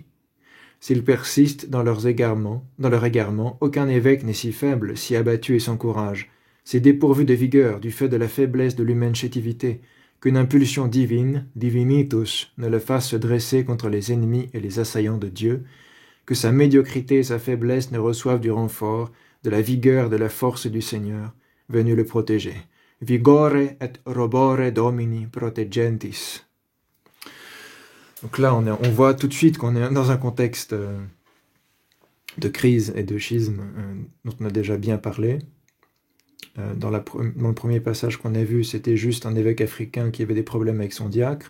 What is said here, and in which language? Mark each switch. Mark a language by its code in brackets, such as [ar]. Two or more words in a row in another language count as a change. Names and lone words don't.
[fr] S'ils persistent dans leur égarement, aucun évêque n'est si faible, si abattu et sans courage, si dépourvu de vigueur du fait de la faiblesse de l'humaine chétivité, qu'une impulsion divine, divinitus, ne le fasse se dresser contre les ennemis et les assaillants de Dieu, que sa médiocrité et sa faiblesse ne reçoivent du renfort, de la vigueur, de la force du Seigneur, venu le protéger. [la] Vigore et robore domini protegentis. [fr] Donc là, on voit tout de suite qu'on est dans un contexte de crise et de schisme dont on a déjà bien parlé. Dans le premier passage qu'on a vu, c'était juste un évêque africain qui avait des problèmes avec son diacre.